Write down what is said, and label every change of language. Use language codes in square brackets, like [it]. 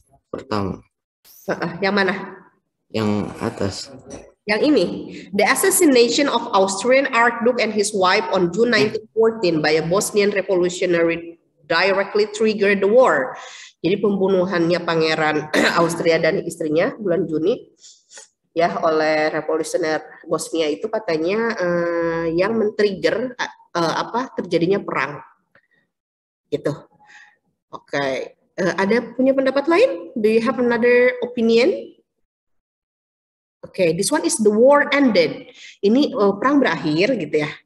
[id] Pertama. Yang mana? Yang atas. Yang ini. [en] The assassination of Austrian Archduke and his wife on June 1914 by a Bosnian revolutionary directly triggered the war. [id] Jadi pembunuhannya Pangeran Austria dan istrinya bulan Juni ya oleh revolusioner Bosnia itu katanya yang men-trigger terjadinya perang. Gitu. Oke. Ada punya pendapat lain? [en] Do you have another opinion? Okay, this one is the war ended. [id] Ini perang berakhir gitu ya.